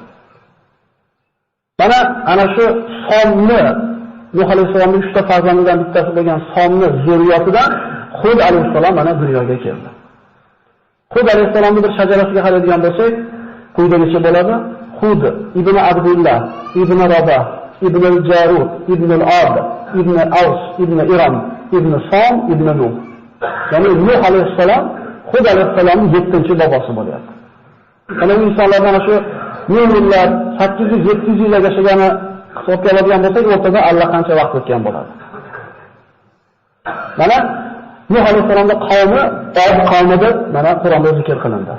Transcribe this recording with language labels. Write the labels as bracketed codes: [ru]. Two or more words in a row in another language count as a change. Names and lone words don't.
[uz] Mana ana shu Somni Nuh alayhissalomning 3 ta farzandidan bittasi bo'lgan Somni zurriyatidan Hud alayhissalom mana dunyoga keldi. Hud alayhissalomning bir shajarasiga qaraydigan bo'lsak, quyidagicha bo'ladi: Hud ibn Abdulloh, ibn Rabah, ibn al-Jarud, ibn al-Ad, ibn Aws, ibn Iram, ibn Som, ibn Nuh. Ya'ni Nuh alayhissalom Hud alayhissalomning 7-chi bobosi bo'lyapti. Mana bu insonlardan ana shu yillar 800-700 yil yashagani hisobga oladigan bo'lsak, o'rtada allaqancha vaqt o'tgan bo'ladi. Mana Nuh alayhissalomning qavmi Od qavmi deb mana Qur'onda zikr qilindi.